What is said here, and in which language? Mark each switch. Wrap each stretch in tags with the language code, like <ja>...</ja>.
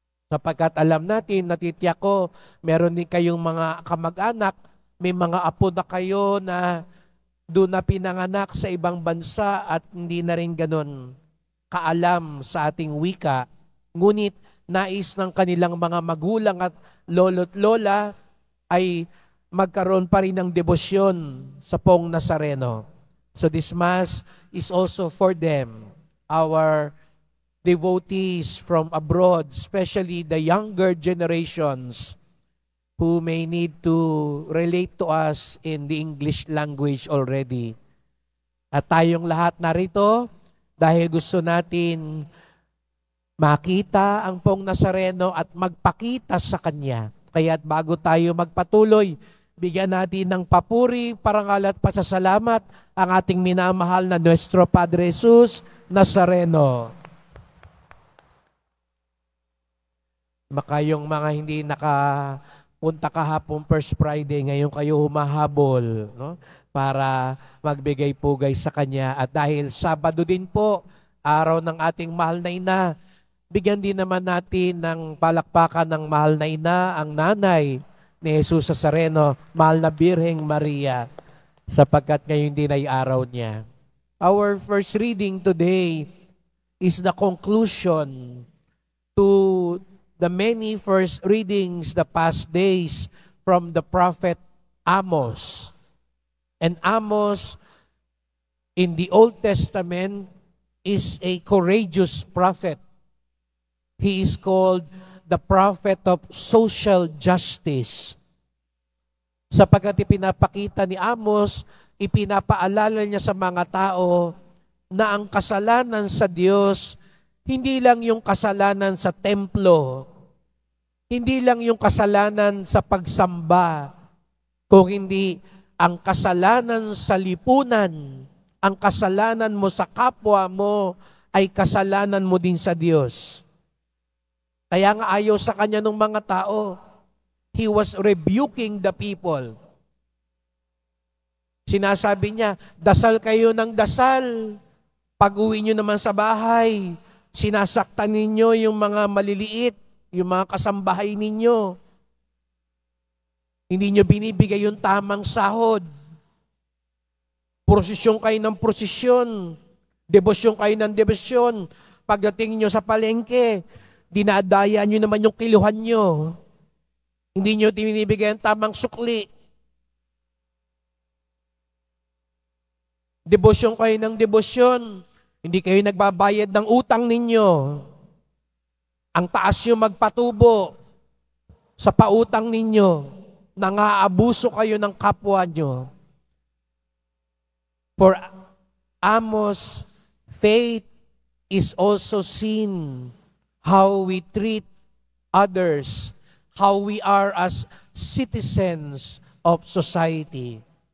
<tl>Sapagkat alam natin, natitiyak ko, meron din kayong mga kamag-anak, may mga apo na kayo na doon na pinanganak sa ibang bansa at hindi na rin ganun kaalam sa ating wika. Ngunit nais ng kanilang mga magulang at lolo't lola ay magkaroon pa rin ng debosyon sa Pong Nazareno.</tl> <en>So this Mass is also for them, our devotees from abroad, especially the younger generations who may need to relate to us in the English language already.</en> <tl>At tayong lahat narito dahil gusto natin makita ang Pong Nazareno at magpakita sa Kanya. Kaya't bago tayo magpatuloy, bigyan natin ng papuri, parangal at pasasalamat ang ating minamahal na Nuestro Padre Jesus Nazareno. Makayong mga hindi nakapunta kahapon First Friday, ngayon kayo humahabol, no? Para magbigay pugay sa Kanya. At dahil Sabado din po, araw ng ating mahal na ina, bigyan din naman natin ng palakpakan ng mahal na ina, ang nanay ni Jesus Nazareno, mahal na Birheng Maria, sapagkat ngayon din ay araw niya.</tl> <en>Our first reading today is the conclusion to the many first readings the past days from the prophet Amos. And Amos in the Old Testament is a courageous prophet. He is called the prophet of social justice.</en> <tl>Sapagkat ipinapakita ni Amos, ipinapaalala niya sa mga tao na ang kasalanan sa Diyos, hindi lang yung kasalanan sa templo, hindi lang yung kasalanan sa pagsamba, kung hindi ang kasalanan sa lipunan, ang kasalanan mo sa kapwa mo, ay kasalanan mo din sa Diyos. Kaya nga ayaw sa kanya ng mga tao.</tl> <en>He was rebuking the people.</en> <tl>Sinasabi niya, dasal kayo ng dasal. Pag-uwi nyo naman sa bahay, sinasaktan ninyo yung mga maliliit, yung mga kasambahay ninyo. Hindi nyo binibigay yung tamang sahod. Prosesyon kayo ng prosesyon. Debosyon kayo ng debosyon. Pagdating nyo sa palengke, dinadaya nyo naman yung kiluhan nyo. Hindi nyo binibigay ang tamang sukli. Debosyon kayo ng debosyon. Hindi kayo nagbabayad ng utang ninyo. Ang taas nyo magpatubo sa pautang ninyo. Nangaabuso kayo ng kapwa nyo.</tl> <en>For Amos, faith is also seen how we treat others, how we are as citizens of society.</en>